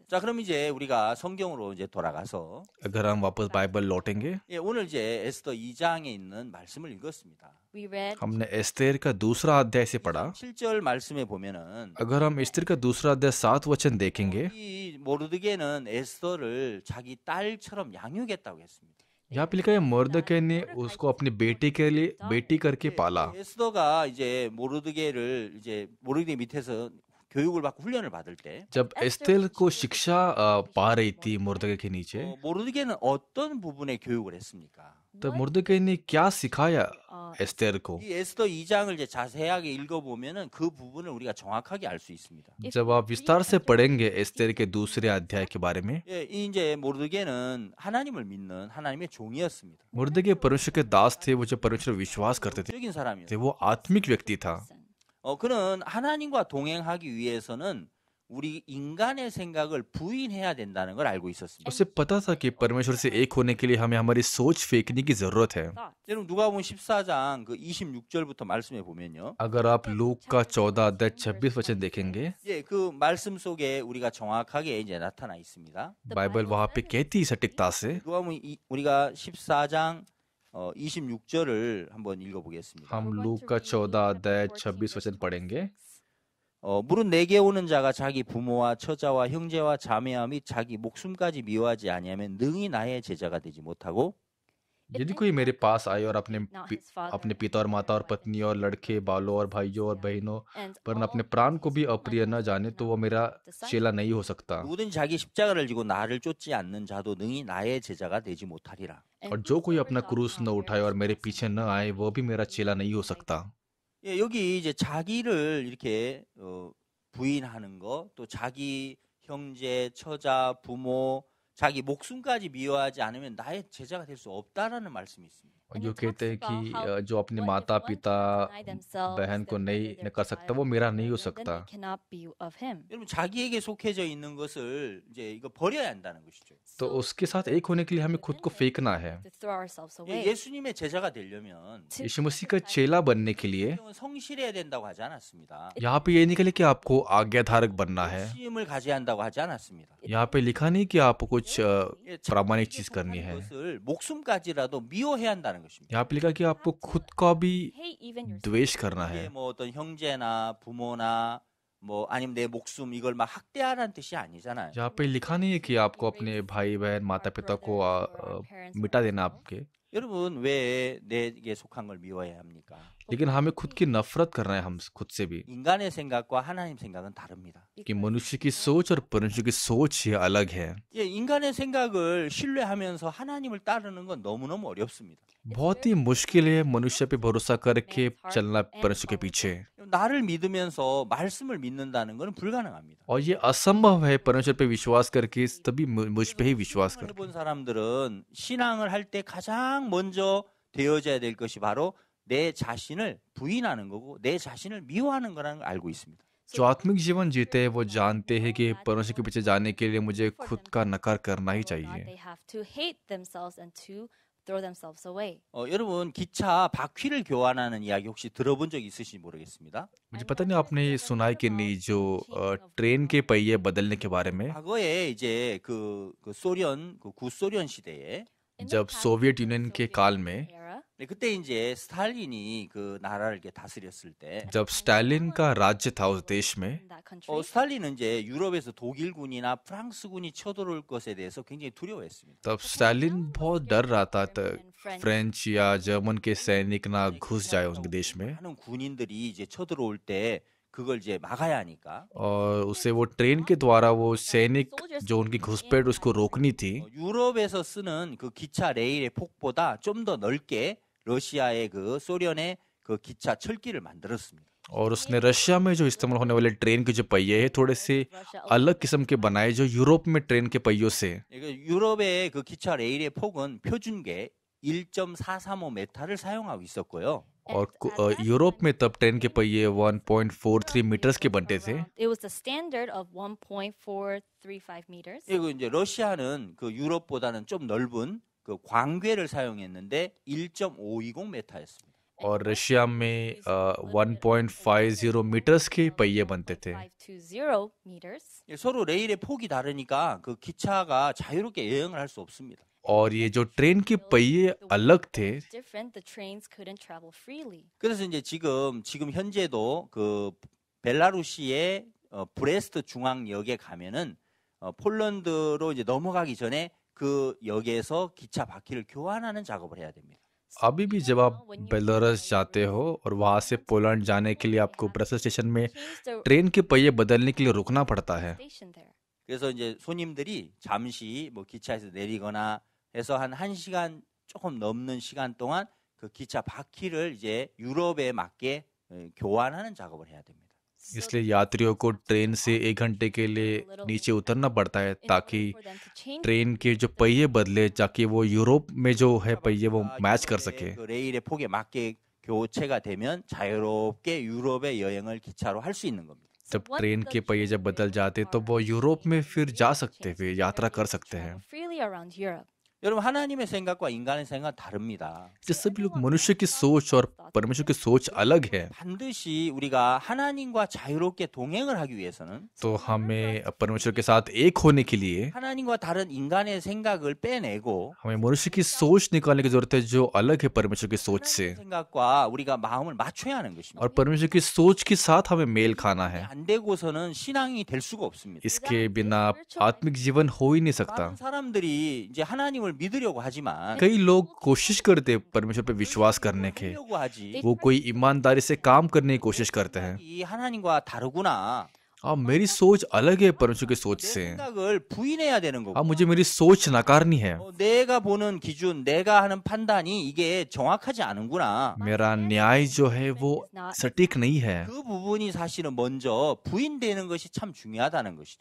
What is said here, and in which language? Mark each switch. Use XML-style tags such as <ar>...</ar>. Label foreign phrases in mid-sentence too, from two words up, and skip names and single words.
<ko>자, 그럼 이제 우리가 성경으로 이제 돌아가서</ko> <hi>अगर हम वापस बाइबल लौटेंगे,</hi> <ko>예, 오늘 이제 에스더 2장에 있는 말씀을 읽었습니다.</ko> <en>We read</en> <hi>हमने एस्तेर का दूसरा अध्याय से पढ़ा।</hi> <ko>7절 말씀에 보면은</ko> <hi>अगर हम एस्तेर का दूसरा अध्याय 7 वचन देखेंगे,</hi> <ko>이 모르드게는 에스더를 자기 딸처럼 양육했다고 했습니다.</ko> <hi>यहाँ पे लिखा है मर्दकै ने उसको अपनी बेटी के लिए बेटी करके पाला।</hi> <ko>에스더가 이제 모르드게 밑에서 교육을 받고 훈련을 받을 때</ko> <hi>जब एस्तेर को शिक्षा पा रही थी मुर्दके के नीचे,</hi> <ko>모르드게는 어떤 부분에 교육을 했습니까?</ko> <hi>तो मुर्दके ने क्या सिखाया एस्तेर को?</hi> <ko>이 에스더 2장을 이제 자세하게 읽어보면은 그 부분을 우리가 정확하게 알 수 있습니다.</ko> <hi>जब आप विस्तार से पढ़ेंगे एस्तेर के दूसरे अध्याय के बारे में,</hi> <ko>예, 이제 모르드게는 하나님을 믿는 하나님의 종이었습니다.</ko> <hi>मुर्दके परमेश्वर के दास थे, वो जो परमेश्वर पर विश्वास करते थे,</hi> <ko>적인 사람이었어요.</ko> <hi>वो आत्मिक व्यक्ति था।</hi> <ko>그는 하나님과 동행하기 위해서는 우리 인간의 생각을 부인해야 된다는 걸 알고 있었습니다.</ko> <hi>उसे पता था कि परमेश्वर से एक होने के लिए हमें हमारी सोच फेंकने की जरूरत है।</hi> <ko>여러분 누가복음 14장 그 26절부터 말씀해 보면요.</ko> <hi>अगर आप लूक का 14 अध्याय 26 वचन देखेंगे,</hi> <ko>예, 그 말씀 속에 우리가 정확하게 이제 나타나 있습니다.</ko> <hi>बाइबल वहाँ पे कहती है सटीकता से,</hi> <ko>누가복음 우리가 14장 26절을 한번 읽어보겠습니다.</ko> <hi>हम लूक का 14 अध्याय 26 वचन पढ़ेंगे।</hi> <ko>무릇 내게 오는 자가 자기 부모와 처자와 형제와 자매와 및 자기 목숨까지 미워하지 아니하면 능히 나의 제자가 되지 못하고</ko> <hi>यदि कोई मेरे पास आए और अपने पिता और माता और पत्नी और लड़के बालों और भाइयों और बहनों पर अपने प्राण को भी अप्रिय न जाने तो वो मेरा चेला नहीं हो सकता।</hi> <ko>누구든 자기 십자가를 지고 나를 쫓지 않는 자도 능히 나의 제자가 되지 못하리라.</ko> <hi>और जो कोई अपना क्रूस न उठाए और मेरे पीछे न आए वो भी मेरा चेला नहीं हो सकता।</hi> <ko>예, 여기 이제 자기를 이렇게 부인하는 거, 또 자기 형제, 처자, 부모, 자기 목숨까지 미워하지 않으면 나의 제자가 될 수 없다라는 말씀이 있습니다.</ko> <hi>और जो कहते हैं कि जो अपने माता पिता बहन को नहीं कर सकता वो मेरा नहीं हो सकता।</hi> <ko>여러분 자기에게 속해져 있는 것을 이제 이거 버려야 한다는 것이죠.</ko> <hi>तो उसके साथ एक होने के लिए हमें खुद को फेंकना है।</hi> <ko>예, 예수님의 제자가 되려면</ko> <hi>यीशु मसीह का चेला बनने के लिए</hi> <ko>성경은 성실해야 된다고 하지 않았습니다.</ko> <hi>यहाँ पे ये नहीं लिखा कि आपको आज्ञाधारक बनना है।</hi> <ko>욕심을 가져야 한다고 하지 않았습니다.</ko> <hi>यहाँ पे लिखा नहीं कि आपको कुछ</hi> <ko>예,</ko> <hi>प्रामाणिक चीज</hi> <ko>자기가</ko> <hi>करनी</hi> <ko>하는</ko> <hi>है।</hi> <ko>것을 목숨까지라도 미워해야 한다는 것입니다.</ko> <hi>यहाँ पे लिखा कि आपको खुद का भी द्वेष करना है।</hi> <ko>이게 뭐 어떤 형제나 부모나 뭐 아니면 내 목숨 이걸 막 학대하라는 뜻이 아니잖아요.</ko> <hi>यहाँ पे लिखा नहीं है कि आपको अपने भाई बहन माता पिता को मिटा देना आपके,</hi> <ko>여러분 왜 내게 속한 걸 미워해야 합니까?</ko> <hi>लेकिन हमें खुद की नफरत करना है हम खुद से भी।</hi> <ko>인간의 생각과 하나님 생각은 다릅니다.</ko> <hi>कि मनुष्य की सोच और परमेश्वर की सोच ही अलग है।</hi> <ko>예, 인간의 생각을 신뢰하면서 하나님을 따르는 건 너무너무 어렵습니다.</ko> <hi>बहुत ही मुश्किल है मनुष्य पे भरोसा करके चलना परमेश्वर के पीछे,</hi> <ko>나를 믿으면서 말씀을 믿는다는 건 불가능합니다.</ko> <hi>और ये असंभव है परमेश्वर पे विश्वास करके तभी मुझ पे ही विश्वास कर।</hi> <ko>해본 사람들은 신앙을 할 때 가장 먼저 되어져야 될 것이 바로 내 자신을 부인하는 거고 내 자신을 미워하는 거라는 걸 알고 있습니다.</ko> <hi>जो आत्मिक जीवन जीते हैं वो जानते हैं कि परमेश्वर के पीछे जाने के लिए मुझे खुद का नकार करना ही चाहिए।</hi> <en>They have to hate themselves and to throw themselves away.</en> <ko>여러분 기차 바퀴를 교환하는 이야기 혹시 들어본 적 있으신지 모르겠습니다.</ko> <hi>मुझे पता नहीं आपने सुना है कि नहीं जो ट्रेन के पहिए बदलने के बारे में।</hi> <ko>과거에 이제 그 소련 그 구소련 시대에</ko> <hi>जब सोवियत यूनियन के काल में</hi> <ko>네, 그때 이제 스탈린이 그 나라를 이렇게 다스렸을 때</ko> <hi>जब स्टालिन का राज्य था उस देश में,</hi> <en>In that country.</en> <ko>스탈린은 이제 유럽에서 독일군이나 프랑스군이 쳐들어올 것에 대해서 굉장히 두려워했습니다.</ko> <hi>तब स्टालिन बहुत डर रहा था फ्रेंच या जर्मन के सैनिक ना घुस जाए उनके देश में,</hi> <ko>많은 군인들이 이제 쳐들어올 때 그걸 이제 막아야 하니까</ko> <hi>और उसे वो ट्रेन के द्वारा वो सैनिक जो उनकी घुसपैठ उसको रोकनी थी।</hi> <ko>유럽에서 쓰는 그 기차 레일의 폭보다 좀 더 넓게 러시아의 그 소련의 그 기차 철길을 만들었습니다.</ko> <hi>और उसने रशिया में जो इस्तेमाल होने वाले ट्रेन के जो पहिए हैं थोड़े से अलग किस्म के बनाए जो यूरोप में ट्रेन के पहियों से।</hi> <ko>유럽의 그 기차 레일의 폭은 표준계 1.435m를 사용하고 있었고요.</ko> <hi>और यूरोप में तब ट्रेन के पहिए 1.43 मीटर्स के बनते थे।</hi> <en>It was the standard of 1.435 meters.</en> <ko>그리고 이제 러시아는 그 유럽보다는 좀 넓은 그 광궤를 사용했는데 1.520m였습니다.</ko> <hi>और रशिया में 1.50 मीटर्स के पहिए बनते थे।</hi> <en>520 meters.</en> <ko>서로 레일의 폭이 다르니까 그 기차가 자유롭게 여행을 할 수 없습니다.</ko> <hi>और ये जो ट्रेन के पहिए अलग थे,</hi> <en>Different, the trains couldn't travel freely.</en> <ko>그래서 이제 지금 현재도 그 벨라루시의 브레스트 중앙역에 가면은 폴란드로 이제 넘어가기 전에 그 역에서 기차 바퀴를 교환하는 작업을 해야 됩니다.</ko> <hi>अभी भी जब आप बेलारूस जाते हो और वहां से पोलैंड जाने के लिए आपको ब्रसेल्स स्टेशन में</hi> <en>Change the</en> <hi>ट्रेन के पहिए बदलने के लिए रुकना पड़ता है।</hi> <en>station there.</en> <ko>그래서 이제 손님들이 잠시 뭐 기차에서 내리거나 해서 한 1시간 조금 넘는 시간 동안 그 기차 바퀴를 이제 유럽에 맞게 교환하는 작업을 해야 됩니다.</ko> <hi>इसलिए यात्रियों को ट्रेन से 1 घंटे के लिए नीचे उतरना पड़ता है ताकि</hi> <en>For them to change</en> <hi>ट्रेन के जो पहिए बदले ताकि वो यूरोप में जो है पहिए वो मैच कर सके।</hi> <ko>그 레일의 폭에 맞게 교체가 되면 자유롭게 유럽의 여행을 기차로 할 수 있는 겁니다.</ko> <hi>जब ट्रेन के पहिए जब बदल जाते तो वो यूरोप में फिर जा सकते हैं, यात्रा कर सकते हैं।</hi> <en>travel freely around Europe.</en> <ko>여러분 하나님의 생각과 인간의 생각은 다릅니다.</ko> <hi>ये सभी लोग मनुष्य की सोच और परमेश्वर की सोच अलग है।</hi> <ko>반드시 우리가 하나님과 자유롭게 동행을 하기 위해서는</ko> <hi>तो हमें परमेश्वर के साथ एक होने के लिए</hi> <ko>하나님과 다른 인간의 생각을 빼내고</ko> <hi>हमें मनुष्य की सोच निकालने की जरूरत है जो अलग है परमेश्वर की सोच से,</hi> <ko>생각과 우리가 마음을 맞춰야 하는 것입니다.</ko> <hi>और परमेश्वर की सोच के साथ हमें मेल खाना है।</hi> <ko>안 되고서는 신앙이 될 수가 없습니다.</ko> <hi>इसके बिना आत्मिक जीवन हो ही नहीं सकता।</hi> <ko>많은 사람들이 이제 하나님을 믿으려고 하지만</ko> <hi>कई लोग कोशिश करते हैं परमेश्वर पे विश्वास करने के,</hi> <ko>하려고 하지</ko> <hi>वो कोई ईमानदारी से काम करने की कोशिश करते हैं।</hi> <ko>이 하나님과 다르구나.</ko> <hi>मेरी सोच अलग है परमेश्वर की सोच</hi> <ko>내</ko> <hi>से।</hi> <ko>생각을 부인해야 되는 거고.</ko> <hi>मुझे मेरी सोच नकारनी है।</hi> <ko>내가 보는 기준, 내가 하는 판단이 이게 정확하지 않은구나.</ko> <hi>मेरा न्याय जो है वो सटीक नहीं है,</hi> <ko>그 부분이 사실은 먼저 부인되는 것이 참 중요하다는 것이죠.</ko>